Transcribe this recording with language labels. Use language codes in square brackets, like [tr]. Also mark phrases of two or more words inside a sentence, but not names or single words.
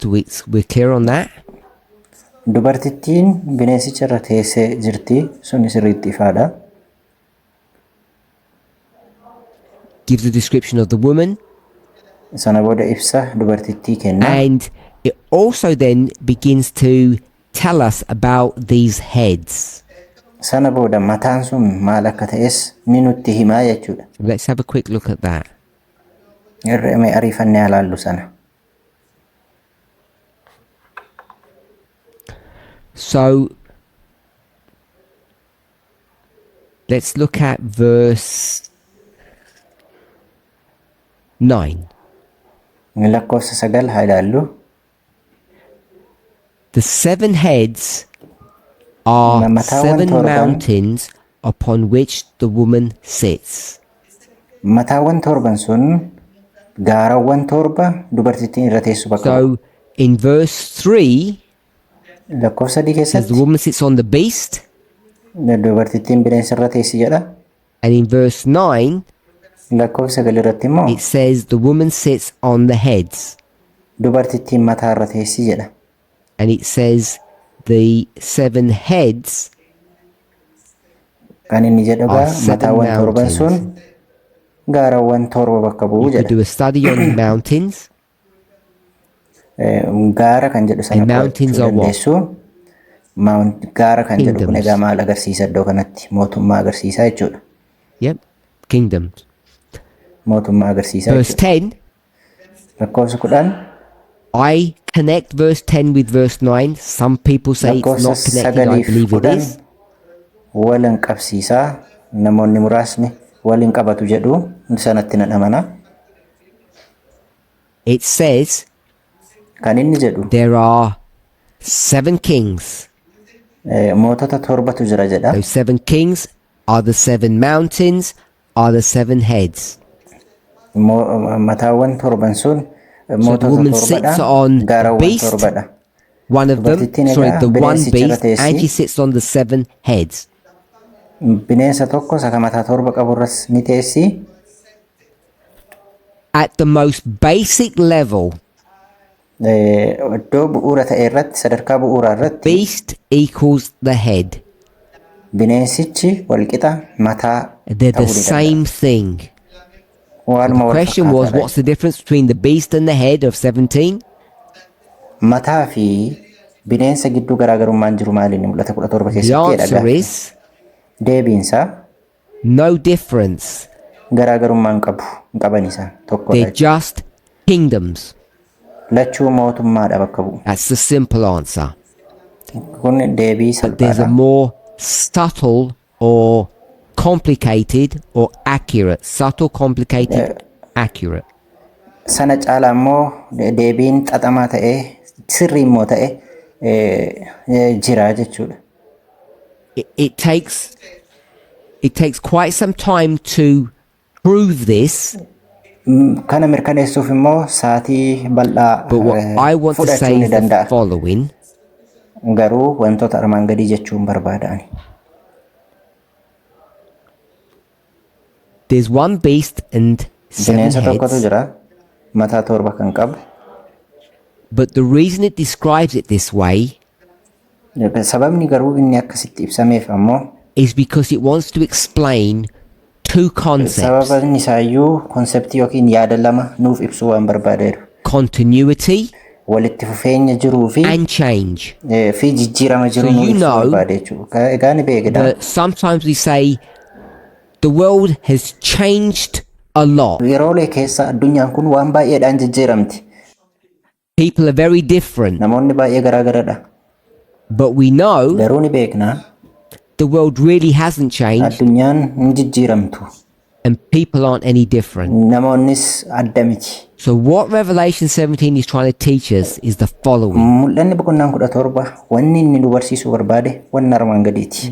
[en] We're clear on that. [om] Dubartittiin bineensicha irra teessee jirti. Sun sirriitti ifaadha. [en] Gives a description of the woman. [om] Sana booda ibsa dubartittii kenna. [en] And it also then begins to tell us about these heads. [om] Sana booda mataan sun maal akka ta'es ni nutti himaa jechuudha. [en] Let's have a quick look at that. [om] Mee ariifannee ilaallu sana. [en] So let's look at verse 9. [om] Lakkoofsa 9 haa ilaallu. [en] The 7 heads are [om] Mataawwan 7 torban. [en] mountains upon which the woman sits. [om] Mataawwan torban sun gaarawwan torba dubartittiin irra teessu bakka bu'a. [en] So in verse 3, [om] Lakkoofsa 3 [en] says the [om] keessatti [en] woman sits on the beast, [om] dubartittiin bineensa irra teessi jedha. [en] and in verse 9, [om] Lakkoofsa 9 irratti immoo [en] it says the woman sits on the heads, [om] dubartittiin mataa irra teessi jedha. [en] and it says the 7 heads [om] Kan inni jedhu [en] are [om] egaa 7 mataawwan torban sun [en] mountains. [om] gaarawwan torba bakka bu'u [en] You could [om] jedha. [en] do a study on mountains. [om] Gaara kan jedhu sana [en] And mountains [om] qo'achuu [en] are what? [om] dandeessu. Gaara kan jedhu kun [en] Kingdoms. [om] egaa maal agarsiisa iddoo kanatti? Mootummaa agarsiisa jechuudha. [en] Yep, kingdoms. [om] Mootummaa agarsiisa [en] Verse [om] jechuudha. [en] 10, Lakkoofsa 10 I connect verse 10 with verse 9. Some people say it's [om] lakkoofsa [en] not connected. I [om] 9 fi [en] believe it [om] 10 [en] is. [om] waliin qabsiisaa. Namoonni muraasni waliin qabatu jedhu sanatti nan amana. [en] It says [om] Kan inni jedhu [en] there are 7 kings. [om] mootota torbatu jira jedha. [en] Those 7 kings are the 7 mountains, are the 7 heads. [om] Mataawwan torban sun mootota [en] woman sits [om] torbadha. [en] on the [om] Gaarawwan [en] beast. [om] torbadha. [en] One of them, [om] Dubartittiin [en] sorry, [om] egaa [en] the one [om] bineensicha irra [en] beast, [om] teessi. [en] and she sits on the 7 heads. [om] Bineensa tokko isa mataa torba qabu irras ni teessi. [en] At the most basic level, [om] Iddoo bu'uura ta'e irratti sadarkaa bu'uuraa irratti [en] beast equals the head. [om] bineensichi walqixa mataa [en] They're the [om] ta'uu ni danda'a. [en] same thing. [om] Waanuma [en] The [om] wal [en] question was, [om] fakkaataadha. [en] what's the difference between the beast and the head of 17? [om] Mataa fi bineensa gidduu garaagarummaan jiru maaliin mul'ata 17 [en] The [om] keessatti [en] answer [om] jedha. [en] is [om] Deebiinsa [en] no difference. [om] garaagarummaan qabu hin qaban isaan tokkodha. [en] They're just kingdoms. [om] Lachuu mootummaadha bakka bu'u. [en] That's the simple answer. [om] Kun deebii [en] But there's a [om] salphaadha. [en] more subtle or complicated or accurate. Subtle, complicated, accurate. [om] Sana caalaa immoo deebiin xaxamaa ta'e sirrii immoo ta'e jira jechuudha. [en] It takes quite some time to prove this, [om] Kana mirkaneessuuf immoo sa'aatii bal'aa [en] but what I want to [om] fudhachuu [en] say [om] ni [en] is the [om] danda'a. [en] following. [om] Garuu wantoota armaan gadii jechuun barbaadani. [en] There's one beast and 7 [om] Bineensa tokkotu [en] heads, [om] jira mataa torba kan qabu. [en] but the reason it describes it this way [om] Sababni garuu inni akkasitti ibsameef ammoo [en] is because it wants to explain 2 concepts: [om] sababni isaayyuu konseptii yookiin yaada lama nuuf ibsuu waan barbaadeeru. [en] continuity [om] Walitti fufeenya jiruu fi [en] and change. [om] fi jijjiirama jiru [en] So [om] nuuf [en] you [om] ibsuu [en] know [om] barbaade jechuudha. Egaa ni beekna. [en] But sometimes we say the world has changed a lot. [om] Yeroolee keessa addunyaan kun waan baay'eedhaan jijjiiramti. [en] People are very different. [om] Namoonni baay'ee garaagaradha. [en] But we know [om] Garuu ni beekna [en] the world really hasn't changed [om] addunyaan hin jijjiiramtu. [en] and people aren't any different. [om] Namoonnis adda miti. [en] So what Revelation 17 is trying to teach us is the following. [om] Mul'anni boqonnaan 17 wanni inni nu barsiisuu barbaade wanna armaan gadiiti.